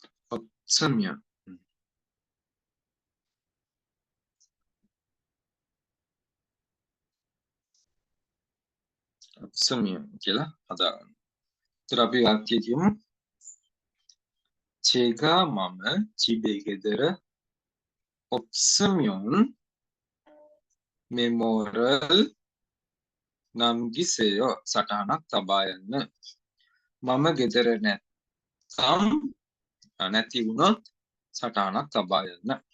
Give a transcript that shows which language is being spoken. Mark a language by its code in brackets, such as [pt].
[ko] ඔප්සමියන්. 없으면 [si] කියලා හදාගන්න. ඒතර අපි වාක්‍යය කියමු. [ko] 제가 [si] මම [ko] 집에 [si] ගෙදර [ko] 없으면 메모를 남기세요. [si] සටහනක් තබා යන්න. මම ගෙදර නැත්නම් නැති වුණොත් සටහනක් තබා යන්න.